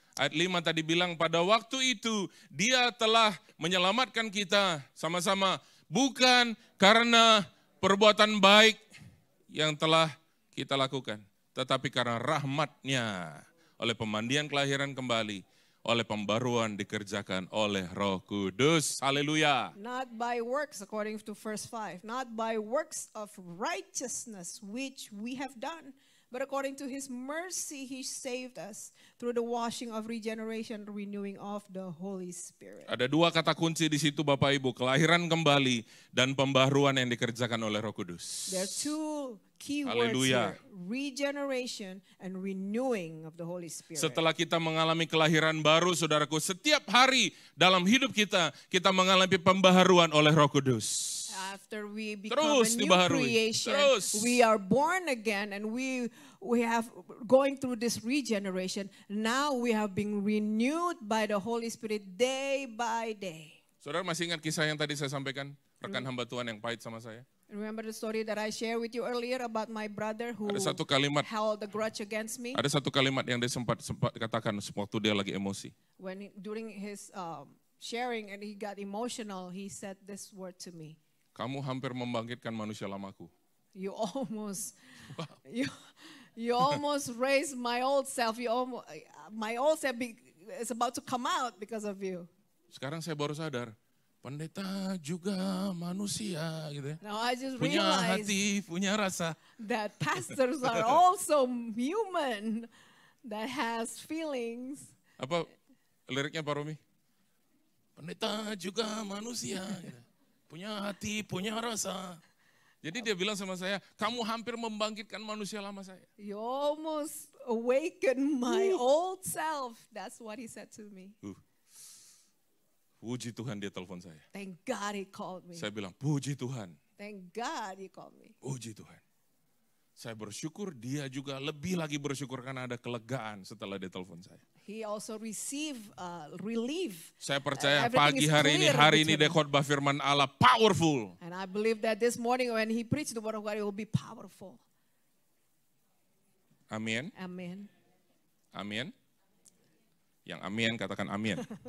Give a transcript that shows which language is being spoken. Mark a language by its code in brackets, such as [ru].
[id] Ayat 5 tadi bilang, pada waktu itu Dia telah menyelamatkan kita sama-sama, bukan karena perbuatan baik yang telah kita lakukan, tetapi karena rahmat-Nya oleh pemandian kelahiran kembali, oleh pembaruan dikerjakan oleh Roh Kudus. Haleluya. [en] Not by works, according to verse 5, not by works of righteousness which we have done, but according to His mercy He saved us through the washing of regeneration, renewing of the Holy Spirit. [id] Ada dua kata kunci di situ Bapak Ibu, kelahiran kembali dan pembaharuan yang dikerjakan oleh Roh Kudus. [en] There are two key words here, regeneration and renewing of the Holy Spirit. [id] Setelah kita mengalami kelahiran baru, saudaraku, setiap hari dalam hidup kita, kita mengalami pembaharuan oleh Roh Kudus. [en] After we become a new creation, we are born again and we have going through this regeneration. Now we have been renewed by the Holy Spirit day by day. [id] Saudara masih ingat kisah yang tadi saya sampaikan, rekan hamba Tuhan yang pahit sama saya? [en] Remember the story that I shared with you earlier about my brother who held a grudge against me? [id] Ada satu kalimat yang dia sempat katakan waktu dia lagi emosi. [en] During his sharing and he got emotional, he said this word to me. [id] Kamu hampir membangkitkan manusia lamaku. [en] You almost raised my old self. My old self is about to come out because of you. [id] Sekarang saya baru sadar, pendeta juga manusia, gitu ya. [en] Now I just [id] punya hati, punya rasa. [en] That pastors are also human, that has feelings. [id] Apa liriknya Pak Romi? Pendeta juga manusia. Gitu. Punya hati, punya rasa. Jadi dia bilang sama saya, kamu hampir membangkitkan manusia lama saya. [en] You almost awakened my old self. That's what he said to me. [id] Puji Tuhan dia telepon saya. [en] Thank God he called me. [id] Saya bilang, puji Tuhan. [en] Thank God he called me. [id] Puji Tuhan. Saya bersyukur, dia juga lebih lagi bersyukur karena ada kelegaan setelah dia telepon saya. [en] He also received relief. [id] Saya percaya pagi hari ini dia khotbah firman Allah powerful. [en] And I believe that this morning when he preached the word of God, it will be powerful. [id] Amin. Amin. Amin. Yang amin katakan amin.